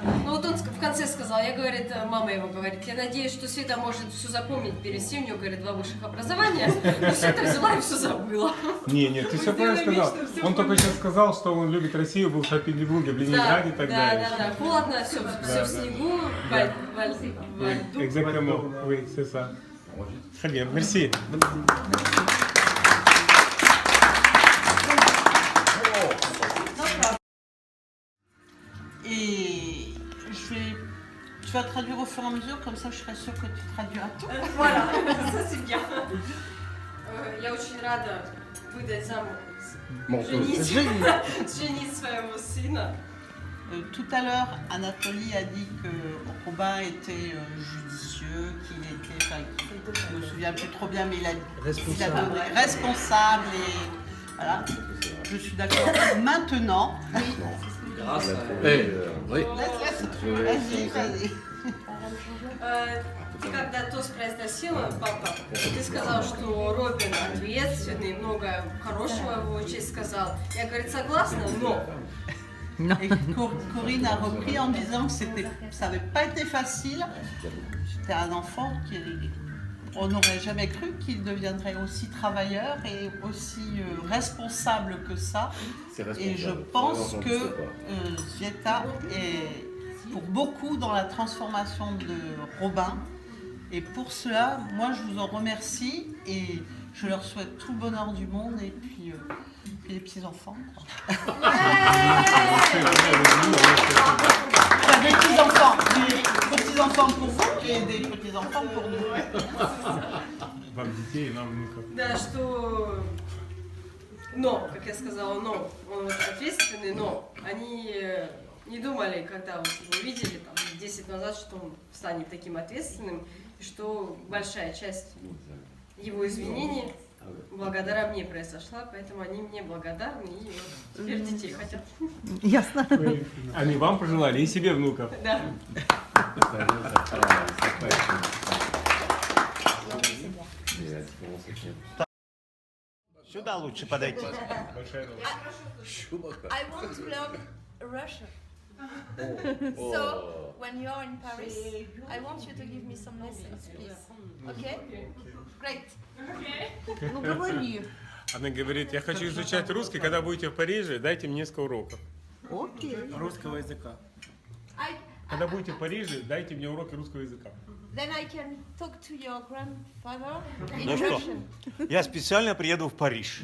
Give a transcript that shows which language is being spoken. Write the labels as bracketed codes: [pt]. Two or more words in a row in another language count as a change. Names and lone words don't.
[ru] Ну вот он в конце сказал, говорит, мама его говорит, я надеюсь, что Света может все запомнить перед всем, у нее, говорит, 2 высших образования, и Света взяла и все забыла. Не, ты все правильно сказал. Он только сейчас сказал, что он любит Россию, был в Санкт-Петербурге, в Ленинграде и так далее. Да, холодно, все в снегу, во льду. [fr] Exactement, oui, c'est ça. Très bien, merci. Et tu vas traduire au fur et à mesure, comme ça je serai sûre que tu traduiras tout. Voilà, ça c'est bien. [ru] Я очень рада выдать замуж, женить своего сына. [fr] Tout à l'heure, Anatoly a dit que Robin était judicieux, qu'il était, je ne me souviens plus trop bien, mais il a responsable et voilà. Je suis d'accord. Maintenant, Grâce à oui. Vas-y. [ru] Ты когда тост произносила, папа, ты сказал, что Робин ответственный, много хорошего в его честь сказал. Я, говорит, согласна, но [fr] Et Corinne a repris en disant que ça n'avait pas été facile. C'était un enfant on n'aurait jamais cru qu'il deviendrait aussi travailleur et aussi responsable que ça. Et je pense que Zieta est pour beaucoup dans la transformation de Robin. Et pour cela, moi je vous en remercie et je leur souhaite tout le bonheur du monde et puis les petits-enfants. Des petits-enfants pour vous et des petits-enfants pour nous. [ru] Вам детей и нам внуков. Да, что... Но, как я сказала, но, он ответственный, но они не думали, когда вот его видели там, 10 назад, что он станет таким ответственным, и что большая часть его извинений благодаря мне произошла, поэтому они мне благодарны и вот теперь детей хотят. Ясно. Они вам пожелали и себе внуков. Да. Сюда лучше подойти. [en] I want to learn Russian. So, when you're in Paris, I want you to give me some lessons, please. Okay? Great. [ru] Ну говори. Она говорит, я хочу изучать русский, когда будете в Париже, дайте мне несколько уроков. Окей. Русского языка. Когда будете в Париже, дайте мне уроки русского языка. [en] Then I can talk to your grandfather in [ru] Ну что, [en] Russian. [ru] я специально приеду в Париж.